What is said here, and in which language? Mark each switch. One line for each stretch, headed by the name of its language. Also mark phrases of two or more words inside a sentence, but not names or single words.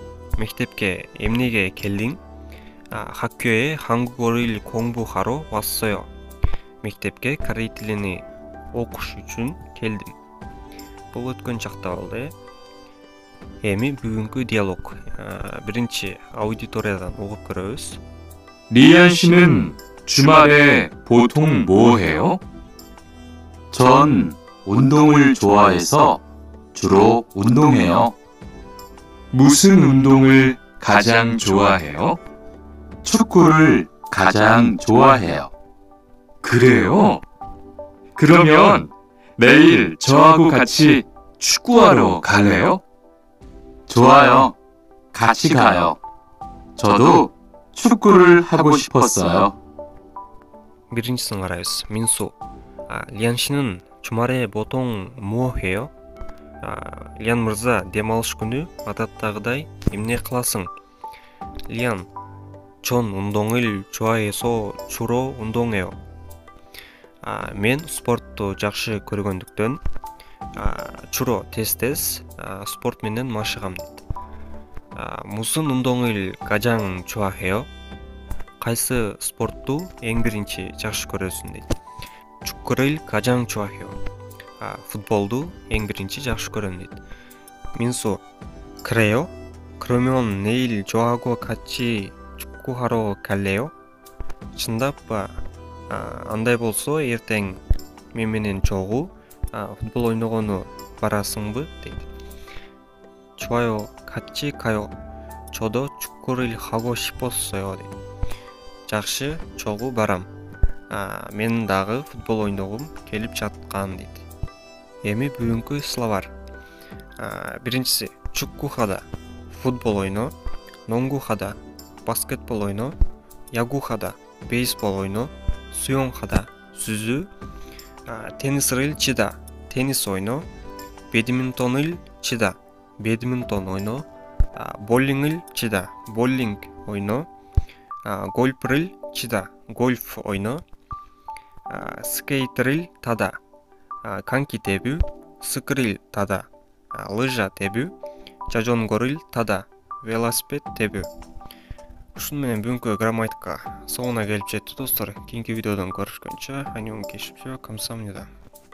Kyrgyz: Мектепке эмнеге келдиң?
Korean: 학교에 한국어를 공부하러 왔어요.
Kyrgyz: Мектепке корей тилини окуш үчүн келдим. Бул өткөн чакта болду. Эми бүгүнкү диалог. Биринчи аудиториядан угуп көрөбүз.
Korean: 리안 씨는 주말에 보통 뭐 해요? 전 운동을 좋아해서 주로 운동해요. 무슨 운동을 가장 좋아해요? 축구를 가장 좋아해요. 그래요? 그러면 내일 저하고 같이 축구하러 갈래요? 좋아요. 같이 가요. 저도 축구를 하고 싶었어요.
Kyrgyz: биринчисин карайбыз.
Korean: Минсу. Лиан 씨는 주말에 보통 뭐 해요?
Kyrgyz: Лиан мырза, дем алыш күнү адаттагыдай эмне кыласың? Лиан,
Korean: чон 운동을 좋아해서 주로 운동해요.
Kyrgyz: Мен спортту жакшы көргөндүктөн 주로 тез спорт менен машыгам дейт.
Korean: 무슨 운동을 가장 좋아해요?
Kyrgyz: Кайсы спортту эң биринчи жакшы көрөсүң дейт.
Korean: 축구를 가장 좋아해요.
Kyrgyz: Футболду эң биринчи жакшы көрөм дейт. Минсу,
Korean: 그래요? 그러면 내일 저하고 같이 축구하러 갈래요?
Kyrgyz: чындаппы? Андай болсо эртең мен менен чогуу футбол ойногону барасыңбы дейт.
Korean: 좋아요, 같이 가요. 저도 축구를 하고 싶었어요 дейт.
Kyrgyz: Жакшы, чогуу барам. Мен дагы футбол ойногум келип жаткан дейт. Эми бүгүнкү словар. Биринчиси
Korean: 축구 하다,
Kyrgyz: футбол ойно,
Korean: 농구 하다,
Kyrgyz: баскетбол ойно,
Korean: 야구 하다,
Kyrgyz: бейсбол ойно,
Korean: 수영 하다,
Kyrgyz: сүзүү,
Korean: 테니스를 치다,
Kyrgyz: теннис ойно,
Korean: 배드민턴을 치다, 배드민턴 ойно, 볼링을 치다, 볼링 ойно, 골프를 치다, 골프 ойно, 스케이트를 타다,
Kyrgyz: коньки тебүү,
Korean: 스키를 타다,
Kyrgyz: лыжа тебүү,
Korean: 자전거를 타다,
Kyrgyz: велосипед тебүү. Ушун менен бүгүнкү грамматика соңуна келип жетти достор. Кийинки видеодон көрүшкөнчө,
Korean: 안녕히 계십시오, 감사합니다.